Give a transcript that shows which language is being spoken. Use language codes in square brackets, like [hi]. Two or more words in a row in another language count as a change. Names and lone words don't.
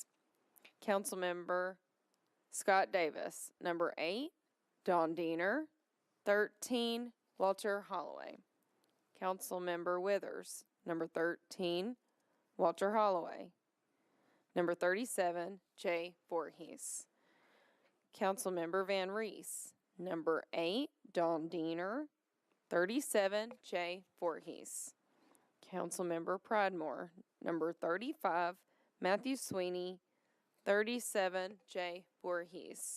[en] Councilmember Scott Davis. Number 8, Don Diener. 13, Walter Holloway. Councilmember Withers. Number 13, Walter Holloway. Number 37, Jay Voorhees. Councilmember Van Reese. Number 8, Don Diener. 37, Jay Voorhees. Councilmember Pridemore. Number 35, Matthew Sweeney. 37, Jay Voorhees.